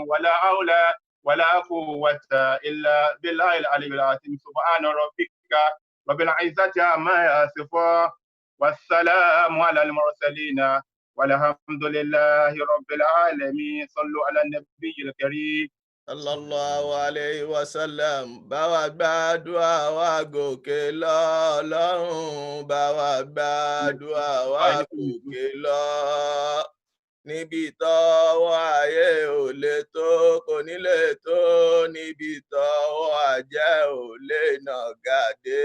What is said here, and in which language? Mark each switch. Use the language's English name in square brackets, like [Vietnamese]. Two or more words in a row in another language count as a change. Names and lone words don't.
[Arabic] ولا حول ولا قوة إلا بالله العلي العظيم. سبحان ربك رب العزة عما يصفون والسلام على المرسلين والحمد لله رب العالمين. صلوا على النبي الكريم صلى الله عليه وسلم. [Yoruba] Bá wa gbàdúrà wa gòkè lọ Ọlọ́run, bá wa gbàdúrà wa gòkè lọ. Níbi tọ́wọ́ ayé ò lè tó kò ní lè tó, níbi tọ́wọ́ ajẹ́ ò lè nàgà dé.